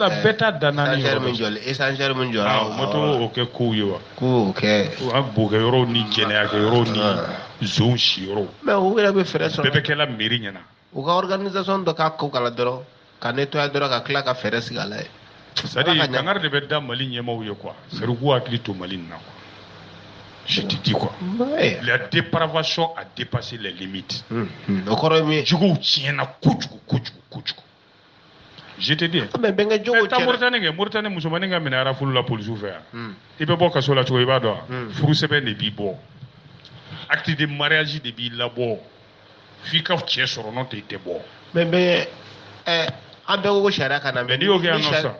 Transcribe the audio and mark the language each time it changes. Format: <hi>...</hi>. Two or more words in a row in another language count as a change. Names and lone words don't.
<bm>bɛɛ ta da naani échangeur min jɔra o ma to o kɛ kow ye wa k'o kɛ an bokɛ yɔrɔw ni jɛnɛya kɛ yɔrɔw ni zonw si yɔrɔw mais u yɛrɛ bɛ fɛɛrɛ sɔrɔ bɛɛ bɛ kɛla mairie ɲɛna u ka organisation dɔ k'a ko kala dɔrɔn ka nettoyer dɔrɔn ka tila ka fɛɛrɛ sigi a la ye</bm> <fr>c'est à dire</fr> <bm>kangari de bɛ da Mali ɲɛmaaw ye</bm> <fr>quoi c'est à dire</fr> <bm>k'u hakili to Mali nin na</bm> <fr>quoi je te dis quoi la dépravation a dépassé les limites</fr> <bm>o kɔrɔ ye min ye juguw tiɲɛna kojugu</bm> <fr>je te dis</fr> <bm>mais bɛnkɛ jogo taa Mauritanie musomanin ka minɛ arafulu la polisiw fɛ yan i bɛ bɔ kaso la cogo i b'a dɔn wa furusɛbɛn de b'i bɔ</bm> <fr>acte de mariage</fr> <bm>de b'i labɔ f'i ka cɛ sɔrɔ n'o tɛ i tɛ bɔ mais an bɛɛ ko sariya ka na mais n'i y'o kɛ yan nɔ sisan</bm>